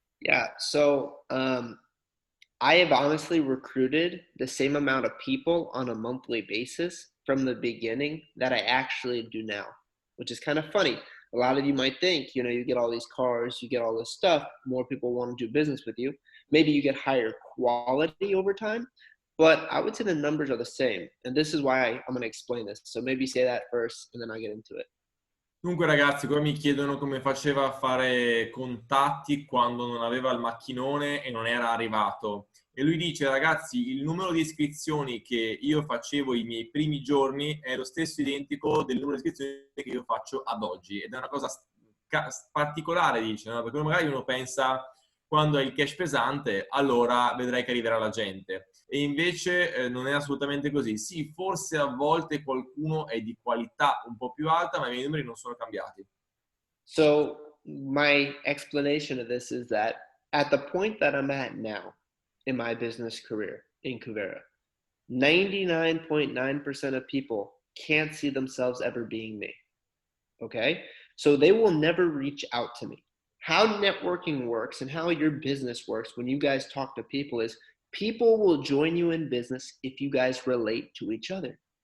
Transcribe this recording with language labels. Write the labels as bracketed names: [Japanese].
[English] Yeah, so I have honestly recruited the same amount of people on a monthly basis from the beginning that I actually do now, which is kind of funny. A lot of you might think, you get all these cars, you get all this stuff, more people want to do business with you. Maybe you get higher quality over time, but I would say the numbers are the same. And this is why I'm going to explain this. So maybe say that first and then I'll get into it. [Italian] Dunque ragazzi, qua mi chiedono come faceva a fare contatti quando non aveva il macchinone e non era arrivato. E lui dice, ragazzi, il numero di iscrizioni che io facevo i miei primi giorni è lo stesso identico del numero di iscrizioni che io faccio ad oggi. Ed è una cosa particolare, dice, no? Perché magari uno pensa, quando hai il cash pesante, allora vedrai che arriverà la gente. E invece non è assolutamente così. Sì, forse a volte qualcuno è di qualità un po' più alta, ma i miei numeri non sono cambiati. [English] So my explanation of this is that at the point that I'm at now in my business career in Kuvera, 99.9% of people can't see themselves ever being me. Okay? So they will never reach out to me. How networking works and how your business works when you guys talk to people is people will join you in business if you guys relate to each other.